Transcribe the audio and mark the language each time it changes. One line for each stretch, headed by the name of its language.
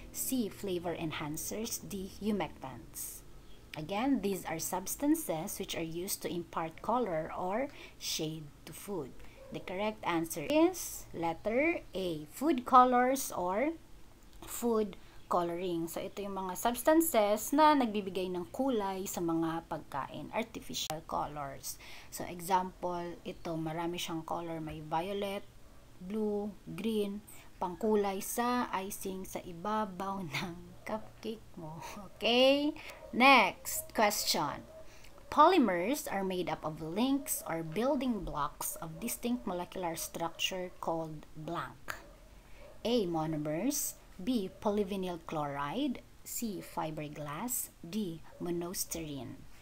English: C. Flavor enhancers. D. Humectants. Again, these are substances which are used to impart color or shade to food. The correct answer is letter A. Food colors or food coloring.
Filipino: So, ito yung mga substances na nagbibigay ng kulay sa mga pagkain.
English: Artificial colors. So, example,
Filipino: ito marami siyang
English: color.
Filipino: May violet, blue, green, pangkulay sa icing sa ibabaw ng cupcake mo.
English: Okay? Next question. Polymers are made up of links or building blocks of distinct molecular structure called blank. A. Monomers. B. Polyvinyl chloride. C. Fiberglass. D. Monostyrene.